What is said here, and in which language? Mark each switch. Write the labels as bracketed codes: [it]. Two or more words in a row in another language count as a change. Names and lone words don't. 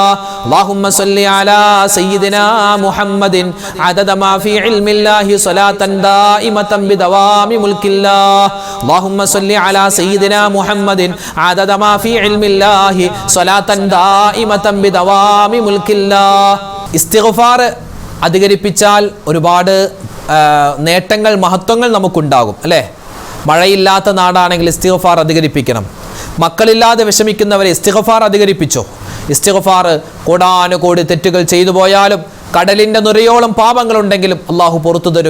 [ar] اللهم صل على سيدنا محمد عدد ما في علم الله صلاة دائمة بدوام ملك الله. اللهم صل على سيدنا محمد عدد ما في علم الله صلاة دائمة بدوام ملك الله. [ml] ഇസ്തിഗ്ഫാർ അധികരിപ്പിച്ചാൽ ഒരുപാട് നേട്ടങ്ങൾ മഹത്വങ്ങൾ നമുക്കുണ്ടാകും അല്ലേ? മഴയില്ലാത്ത നാടാണെങ്കിൽ ഇസ്തിഗ്ഫാർ അധികരിപ്പിക്കണം. മക്കളില്ലാതെ വിഷമിക്കുന്നവരെ ഇസ്തിഗ്ഫാർ അധികരിപ്പിച്ചോ. ഇസ്തിഗ്ഫാർ കോടാനുകോടി തെറ്റുകൾ ചെയ്തു പോയാലും കടലിന്റെ നുരയോളം പാപങ്ങളുണ്ടെങ്കിലും അള്ളാഹു പുറത്തു തരും.